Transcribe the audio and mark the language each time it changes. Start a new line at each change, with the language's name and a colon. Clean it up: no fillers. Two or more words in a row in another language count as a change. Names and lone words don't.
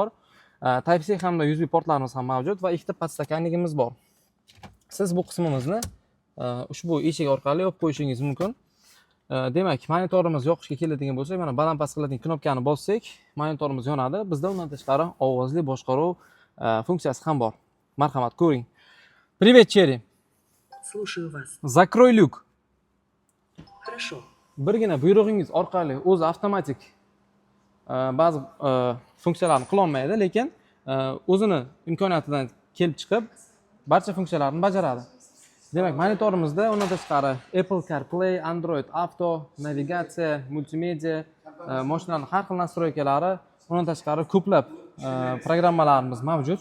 Uzbek: Type-C hamda USB portlarimiz ham mavjud va ikkita podstakanligimiz bor. Siz bu qismimizni ushbu eshik orqali yopib qo'yishingiz mumkin. Demak, monitorimiz yoqishga keladigan bo'lsak, mana baland-past qiladigan knopkani bossak, monitorimiz yonadi. Bizda undan tashqari ovozli boshqaruv funksiyasi ham bor. Marhamat, ko'ring.
Russian: Привет, Chery. Слушаю вас. Закрой люк. Хорошо.
Uzbek: Birgina buyrug'ingiz orqali o'zi avtomatik ba'zi funksiyalarni qila olmaydi, lekin o'zini imkoniyatidan kelib chiqib barcha funksiyalarni bajaradi. Demak, monitorimizda undan tashqari Apple CarPlay, Android Auto, navigatsiya, multimedia, mashinaning har xil nastroykalari, undan tashqari ko'plab programmalarimiz mavjud.